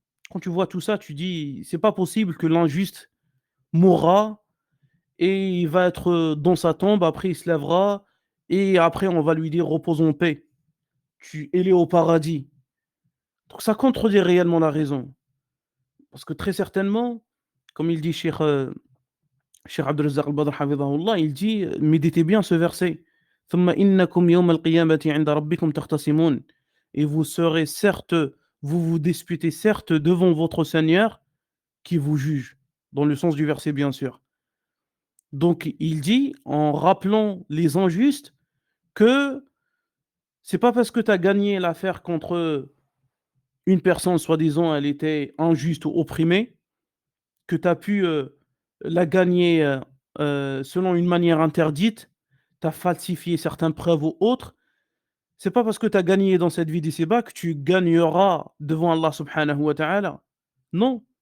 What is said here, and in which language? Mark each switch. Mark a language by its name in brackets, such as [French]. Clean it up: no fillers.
[French] Quand tu vois tout ça, tu dis, c'est pas possible que l'injuste mourra et il va être dans sa tombe, après il se lèvera et après on va lui dire repose en paix. Il est au paradis. Donc ça contredit réellement la raison. Parce que très certainement, comme il dit Cheikh Abdul Razzaq al-Badr hafidhahullah, il dit, méditez bien ce verset. [Arabic] ثم إنكم يوم القيامة عند ربكم تختصمون. [French] Et vous serez certes, vous vous disputez certes devant votre Seigneur qui vous juge. Dans le sens du verset, bien sûr. Donc il dit, en rappelant les injustes, que c'est pas parce que tu as gagné l'affaire contre une personne, soi-disant, elle était injuste ou opprimée, que tu as pu la gagner selon une manière interdite, tu as falsifié certaines preuves ou autres, c'est pas parce que tu as gagné dans cette vie d'ici-bas que tu gagneras devant Allah subhanahu wa ta'ala. Non.